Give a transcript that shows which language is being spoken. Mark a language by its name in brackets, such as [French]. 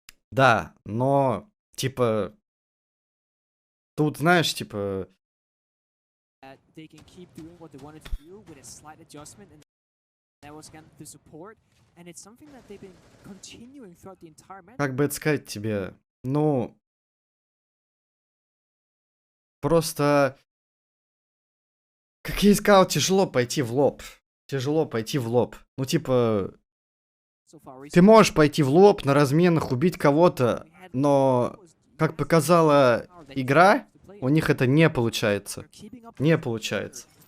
[Russian] Да, но, типа, тут, знаешь, типа, [English] they can keep doing what they wanted to do with a slight adjustment, and that was again the support. And it's something that they've been continuing throughout the entire match. [Russian] как бы это сказать тебе, ну, просто, как я и сказал, тяжело пойти в лоб. Тяжело пойти в лоб. Ну, типа, [English] So far [Russian] ты можешь пойти в лоб на разменах, убить кого-то, но, как показала игра, у них это не получается. Не получается.